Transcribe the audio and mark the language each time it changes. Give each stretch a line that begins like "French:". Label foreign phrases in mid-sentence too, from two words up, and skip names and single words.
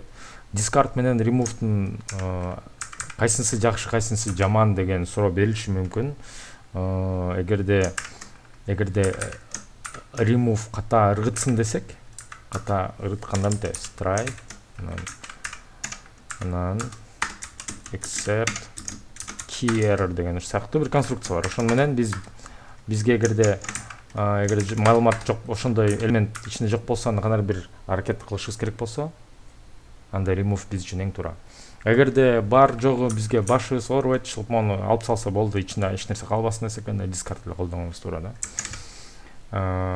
Kyrgyz: Discard менен remove'дун кайсынысы жакшы, кайсынысы жаман деген суроо берилиши мүмкүн. Эгерде remove ката ыргытсын десек, ката ыргытканда мынтебиз try, анан
English: except key error
Kyrgyz: деген сыяктуу бир конструкция бар. Ошон менен бизге эгерде маалымат жок, ошондой элемент ичинде жок болсо, аны кандай бир аракет кылышыбыз керек болсо, анда remove биз үчүн эң туура. Эгерде бар жогу бизге башыбыз оорубайт, шылпмону алып салса болду, ичинде эч нерсе калбасын десек, анда discard эле колдонуңуз туура да.